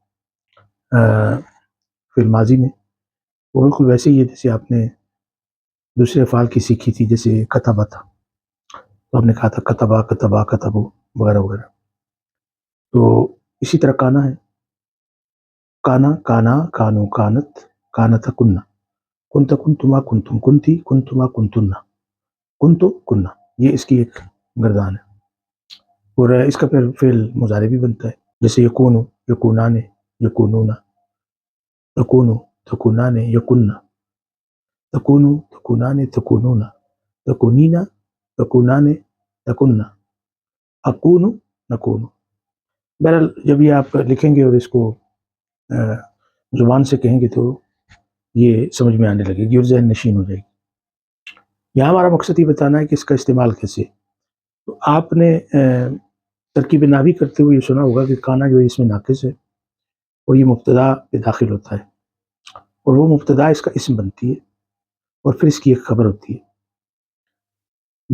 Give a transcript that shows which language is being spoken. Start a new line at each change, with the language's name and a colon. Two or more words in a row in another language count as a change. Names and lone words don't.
Urdu: فی الماضی میں وہ بالکل ویسے ہی ہے جیسے آپ نے دوسرے افعال کی سیکھی تھی، جیسے کتبہ تھا تو آپ نے کہا تھا
Arabic: کتبہ کتبہ کتبو
Urdu: وغیرہ وغیرہ، تو اسی طرح کانا ہے،
Arabic: کانا کانا کانو کانت کانت کننا کنت کنتما کنتم کنتی کنتما کنتنا کنتو کننا،
Urdu: یہ اس کی ایک گردان ہے۔ اور اس کا پھر فعل مضارع بھی بنتا ہے، جیسے
Arabic: یکونو یکونان یکونون، تکونو تکونان یکننا تکونو تکونان تکونون تکونینا تکونان تکننا اکونو نکونو۔
Urdu: بہرحال جب یہ آپ لکھیں گے اور اس کو زبان سے کہیں گے تو یہ سمجھ میں آنے لگے گی اور ذہن نشین ہو جائے گی۔ یہاں ہمارا مقصد یہ بتانا ہے کہ اس کا استعمال کیسے۔ تو آپ نے ترکیب نحوی کرتے ہوئے یہ سنا ہوگا کہ کانا جو ہے اس میں ناقص ہے اور یہ مبتدا پہ داخل ہوتا ہے، اور وہ مبتدا اس کا اسم بنتی ہے اور پھر اس کی ایک خبر ہوتی ہے۔